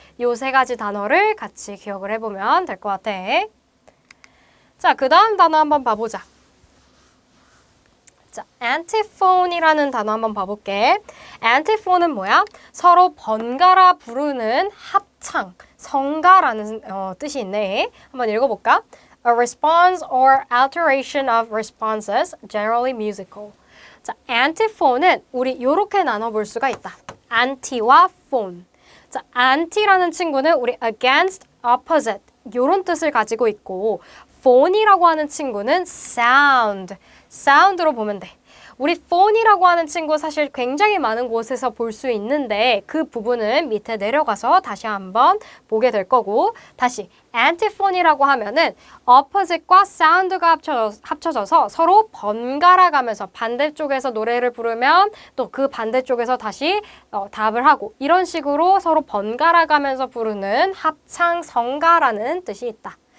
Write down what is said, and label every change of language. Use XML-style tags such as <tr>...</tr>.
<ko>요 세 가지 단어를 같이 기억을 해보면 될 것 같아. 자, 그 다음 단어 한번 봐보자. 자, antiphone이라는 단어 한번 봐볼게. antiphone은 뭐야? 서로 번갈아 부르는 합창, 성가라는 뜻이 있네. 한번 읽어볼까?</ko> <en>A response or alteration of responses, generally musical.</en> <ko>자, antiphone은 우리 요렇게 나눠볼 수가 있다. anti와 phone. 자, anti라는 친구는 우리 against, opposite 요런 뜻을 가지고 있고 phone이라고 하는 친구는 sound, sound로 보면 돼. 우리 phone이라고 하는 친구 사실 굉장히 많은 곳에서 볼 수 있는데 그 부분은 밑에 내려가서 다시 한번 보게 될 거고 다시 antiphone이라고 하면은 opposite과 sound가 합쳐져서 서로 번갈아 가면서 반대쪽에서 노래를 부르면 또 그 반대쪽에서 다시 답을 하고 이런 식으로 서로 번갈아 가면서 부르는 합창 성가라는 뜻이 있다.</ko>